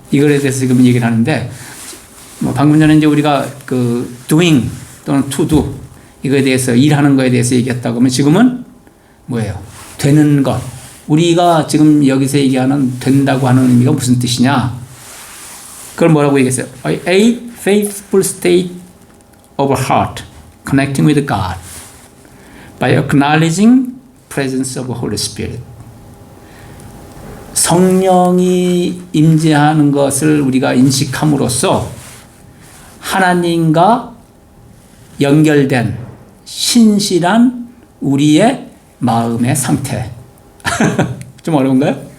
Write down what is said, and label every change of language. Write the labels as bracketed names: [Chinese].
[Korean] 이거에 대해서 지금 얘기를 하는데 뭐 방금 전에 이제 우리가 그 doing 또는 to do 이거에 대해서 일하는 거에 대해서 얘기했다고 하면 지금은 뭐예요? 되는 것. 우리가 지금 여기서 얘기하는 된다고 하는 의미가 무슨 뜻이냐? 그걸 뭐라고 얘기했어요? [English] A faithful state of heart connecting with God by acknowledging presence of Holy Spirit. [Korean] 성령이 임재하는 것을 우리가 인식함으로써 하나님과 연결된 신실한 우리의 마음의 상태. 좀 어려운가요?